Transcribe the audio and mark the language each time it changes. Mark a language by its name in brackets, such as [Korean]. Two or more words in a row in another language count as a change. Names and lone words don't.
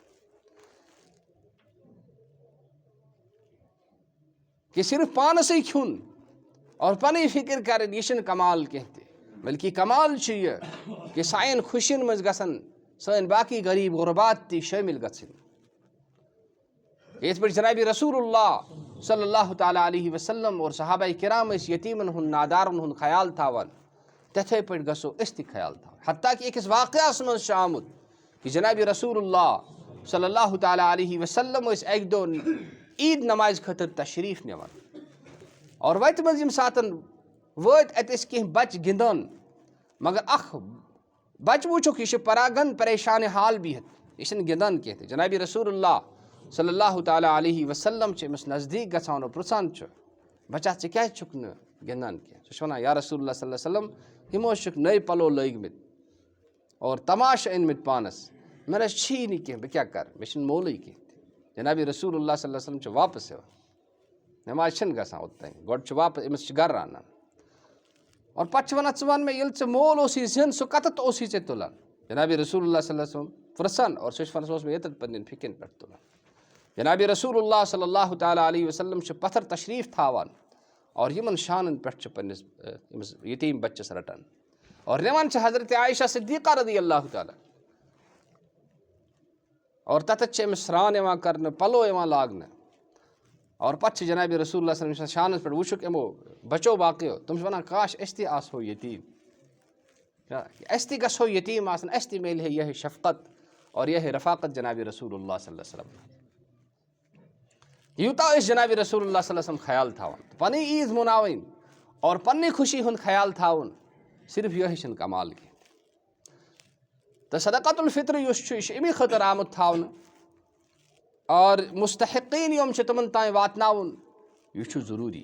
[Kashmiri] کہِ صرف پانسٕے کھیوٚن اور پنٕنۍ فِکر کرٕنۍ یہِ چھُنہٕ کمال کینٛہہ تہِ بلکہِ کمال چھُ یہِ کہِ سانٮ۪ن خوشین منٛز گژھن سٲنۍ باقٕے غریٖب غُربات تہِ شٲمِل گژھٕنۍ. یِتھ پٲٹھۍ جنابِ رسول اللہ [Arabic] صلی اللہ تعالیٰ علیہ وسلم [Kashmiri] اور صحابہ کرام ٲسۍ یتیٖمن ہُنٛد نادارن ہُنٛد خیال تھاوان تِتھَے پٲٹھۍ گژھو أسۍ تہِ خیال تھاوُن. حتیٰ کہِ أکِس واقعس منٛز چھُ آمُت کہِ جنابِ رسول اللہ [Arabic] صلی اللہ تعالیٰ علیہ وسلم [Kashmiri] ٲسۍ اکہِ دۄہ عیٖد نمازِ خٲطرٕ تشریٖف نِوان اور وتہِ منٛز ییٚمہِ ساتہٕ وٲتۍ اَتہِ ٲسۍ کینٛہہ بچہٕ گِنٛدان مگر اکھ بچہٕ وٕچھُکھ یہِ چھُ پراگن پریشانہِ حال بِہِتھ یہِ چھُنہٕ گِنٛدان کینٛہہ تہِ. جنابِ رسول اللہ [Arabic] صلی اللہ تعالیٰ علیہ وسلم [Kashmiri] چھِ أمِس نزدیٖک گژھان اور پرٛژھان چھُ بچا ژٕ کیازِ چھُکھ نہٕ گِنٛدان کینٛہہ. سُہ چھُ وَنان یا رسول اللہ [Arabic] صلی اللہ علیہ وسلم [Kashmiri] یِمو چھِکھ نٔے پَلو لٲگۍمٕتۍ اور تماشہٕ أنۍ مٕتۍ پانس مےٚ نہ حظ چھی نہٕ کینٛہہ بہٕ کیٛاہ کرٕ مےٚ چھِنہٕ مولٕے کینٛہہ تہِ. جنابِ رسول اللہ [Arabic] صلی اللہ علیہ وسلم [Kashmiri] چھُ واپس یِوان نٮ۪ماز چھِنہٕ گژھان اوٚتام گۄڈٕ چھُ واپس أمِس چھِ گرٕ اَنان اور پتہٕ چھِ وَنان ژٕ وَن مےٚ ییٚلہِ ژےٚ مول اوسُے زِنٛدٕ سُہ کَتٮ۪تھ اوسُے ژےٚ تُلان. جنابِ رسول اللہ [Arabic] صلی اللہ علیہ وسلم [Kashmiri] پرٛژھان اور سُہ چھُ وَنان سُہ اوس مےٚ ییٚتٮ۪تھ پنٕنٮ۪ن فِکرٮ۪ن پٮ۪ٹھ تُلان. جنابِ رسول اللہ [Arabic] صلی اللہ تعالیٰ علیہ وسلم [Kashmiri] چھِ پتھر تشریٖف تھاوان اور یِمن شانن پٮ۪ٹھ چھِ پننِس أمِس یتیٖم بچس رٹان اور نِوان چھِ حضرت عایشہ صدیقہ [Arabic] رضی اللہ تعالیٰ [Kashmiri] اور تتٮ۪تھ چھِ أمِس سرٛان یِوان کرنہٕ پلو یِوان لاگنہٕ اور پتہٕ چھِ جنابِ رسول اللہ [Arabic] صلی اللہ علیہ وسلم [Kashmiri] شانس پٮ۪ٹھ وٕچھُکھ یِمو بچو باقیو تِم چھِ ونان کاش أسۍ تہِ آسہو یتیٖم أسۍ تہِ گژھو یتیٖم آسان اَسہِ تہِ میلہِ ہے یِہے شفقت اور یِہے رفاقت جنابِ رسول اللہ [Arabic] صلی اللہ علیہ وسلم. [Kashmiri] یوٗتاہ أسۍ جنابِ رسول اللہ [Arabic] صلی اللہ علیہ وسلم [Kashmiri] خیال تھاوان پنٕنۍ عیٖد مناوٕنۍ اور پننہِ خوشی ہُنٛد خیال تھاوُن صرف یِہوے چھُنہٕ کمال کینٛہہ. تہٕ [Arabic] صدقۃ الفطر [Kashmiri] یُس چھُ یہِ چھُ اَمی خٲطرٕ آمُت تھاونہٕ اور مستحقیٖن یِم چھِ تِمن تام واتناوُن یہِ چھُ ضروٗری.